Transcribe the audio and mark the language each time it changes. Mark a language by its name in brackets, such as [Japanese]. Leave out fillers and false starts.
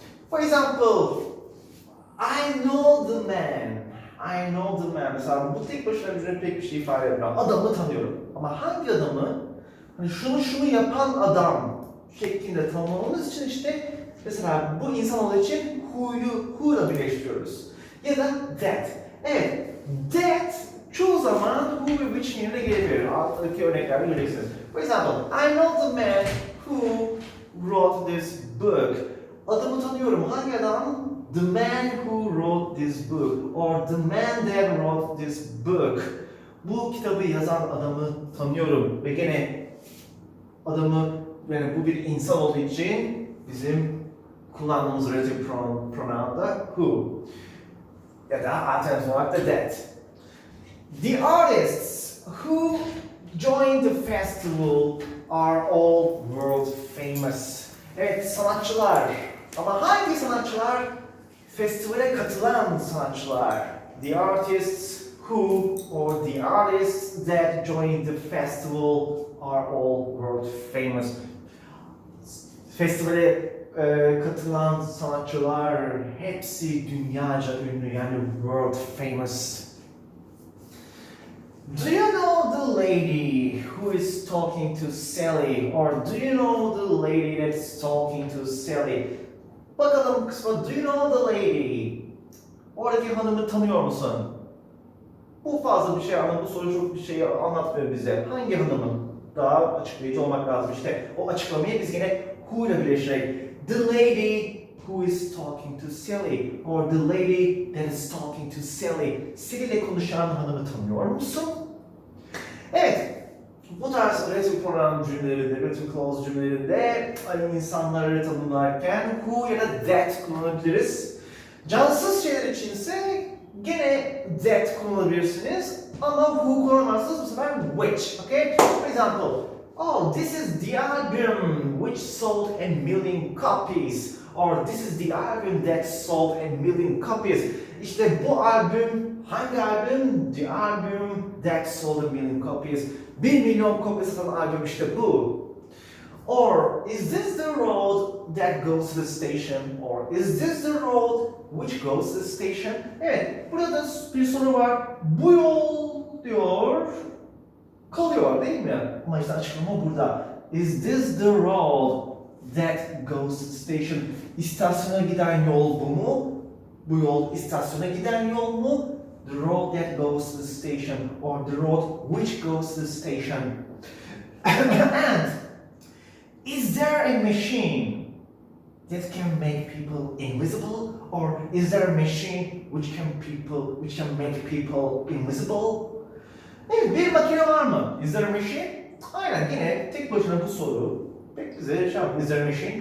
[English] For example, I know the man. I know the man. [Turkish] Mesela bu tek başına bize pek bir şey ifade etmiyor. Adamı tanıyorum. Ama hangi adamı? Hani şunu yapan adam şeklinde tanımlamamız için işte mesela bu insan olduğu için who'la birleştiriyoruz. Ya da that. Evet, that çoğu zaman who ve which yerine gelebilir. Alttaki örneklerde göreceksiniz. [English] For example, I know the man who wrote this book. [Turkish] Adamı tanıyorum. Hangi adam? [English] The man who wrote this book. Or the man that wrote this book. [Turkish] Bu kitabı yazan adamı tanıyorum. Ve gene adamı, yani bu bir insan olduğu için bizim kullandığımız relative pronoun da who. Ya da alternatif olarak da that. [English] The artists who joined the festival are all world famous. [Turkish] Evet, sanatçılar. Ama hangi sanatçılar? Festivale katılan sanatçılar. [English] The artists who or the artists that joined the festival are all world famous. [Turkish] Festivale katılan sanatçılar hepsi dünyaca ünlü, yani world famous. [English] Do you know the lady who is talking to Sally? Or do you know the lady that's talking to Sally? [Turkish] Bakalım kısma, [English] do you know the lady? [Turkish] Oradaki hanımı tanıyor musun? Bu fazla bir şey anlamı, bu soru çok bir şey anlatmıyor bize. Hangi hanımın? Daha açıklayıcı olmak lazım. İşte o açıklamayı biz yine who ile birleştirerek. [English] The lady who is talking to Sally, or the lady that is talking to Sally. [Turkish] Sally ile konuşan hanımı tanıyor musun? Evet, bu tarz relative pronoun cümlelerinde, relative clause cümlelerinde insanları tanımlarken who ya da that kullanabiliriz. Cansız şeyler içinse gene that kullanabilirsiniz ama who kullanmazsınız, bu sefer which, okay? [English] For example, oh, this is the album which sold a million copies. Or this is the album that sold a million copies. [Turkish] İşte bu albüm, hangi albüm? [English] The album that sold a million copies. [Turkish] 1 milyon kopya satan albüm işte bu. [English] Or is this the road that goes to the station? Or is this the road which goes to the station? [Turkish] Evet, burada bir soru var. Bu yol diyor, kalıyor değil mi? Ama işte açıklama burada. [English] Is this the road that goes to the station? [Turkish] İstasyona giden yol bu mu? Bu yol istasyona giden yol mu? [English] The road that goes to the station, or the road which goes to the station. And is there a machine that can make people invisible, or is there a machine which can make people invisible? [Turkish] Evet, bir makine var mı? [English] Is there a machine? [Turkish] Aynen, yine tek başına bu soru pek bize [English] is there a machine?